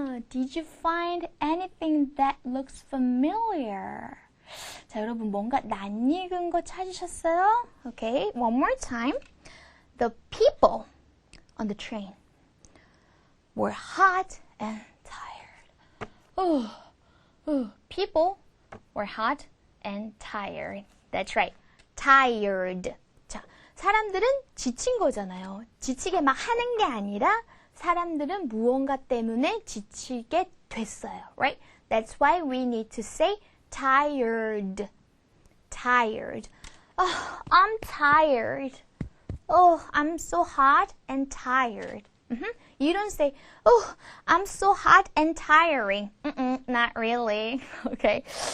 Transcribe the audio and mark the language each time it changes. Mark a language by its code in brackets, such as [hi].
[en] Did you find anything that looks familiar? [ko] 자, 여러분 뭔가 낯익은 거 찾으셨어요? [en] Okay, one more time. The people on the train were hot and tired. People were hot and tired. That's right. [ko] Tired. 자, 사람들은 지친 거잖아요. 지치게 막 하는 게 아니라 사람들은 무언가 때문에 지치게 됐어요. [en] Right? That's why we need to say tired. Tired. Oh, I'm tired. Oh, I'm so hot and tired. You don't say, oh, I'm so hot and tiring. Not really. Okay.